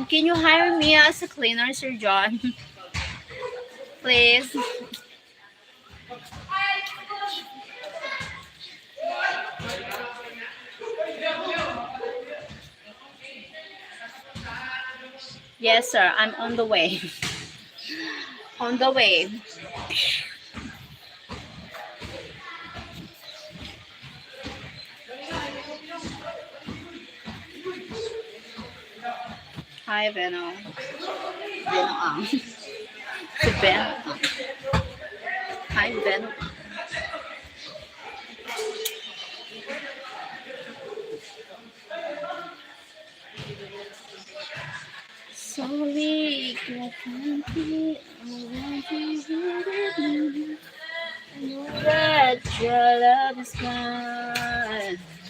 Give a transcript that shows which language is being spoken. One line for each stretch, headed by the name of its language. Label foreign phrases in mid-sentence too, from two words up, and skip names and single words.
English: Can you hire me as a cleaner, Sir John? Please. Yes, sir. I'm on the way. On the way. Hi, Veno. Veno ang. Si Veno. Hi, Veno. Sorry, I can't be. I know that your love is mine.